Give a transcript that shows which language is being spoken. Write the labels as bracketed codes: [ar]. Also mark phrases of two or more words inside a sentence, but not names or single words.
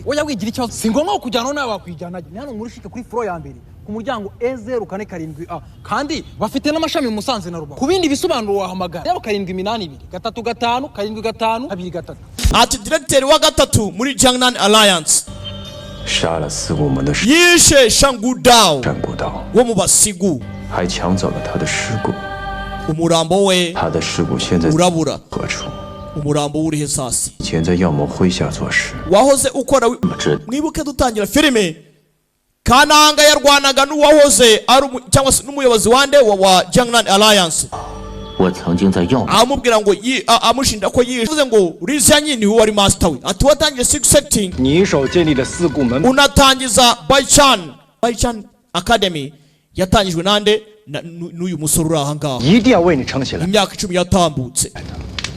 [rw] Oya wigira ikibazo singonga kujyana nawe wakwijyana. Ni hano muri shike kuri floor ya mbere ku muryango E047A kandi bafite n'amashami mu Musanze na Rubavu. Kubindi bisobanuro wahamagara 782 355 75 23. Ati director wa gatatu muri Jangnan Alliance [zh] 杀了四股门的尸， [rw] yishe Shangudao [zh] 山古道， [rw] wo mu Basigu [zh] 还抢走了他的尸骨。 [rw] umurambo we [zh] 他的尸骨现在 [rw] urabura [zh] 何处？ [rw] umurambo urihe sasi [zh] 以前在药魔麾下做事， [rw] wahoze ukora [zh] 这 [rw] mwibuke dutangira filime Kananga yarwanaga n'uwahoze cyangwa se n'umuyobozi wande wa Jiangnan Alliance [zh] 我曾经在药 [rw] amubwira ngo amushinja ko yivuze ngo Li Xianyi ni wari master we ati watangiye [en] six setting [zh] 你一手建立的四股门 [rw] unatangiza Baichan Academy yatangijwe nande n'uyu musore uri aha ngaha [zh] 一定要为你撑起来。 [rw] imyaka 10 yatambutse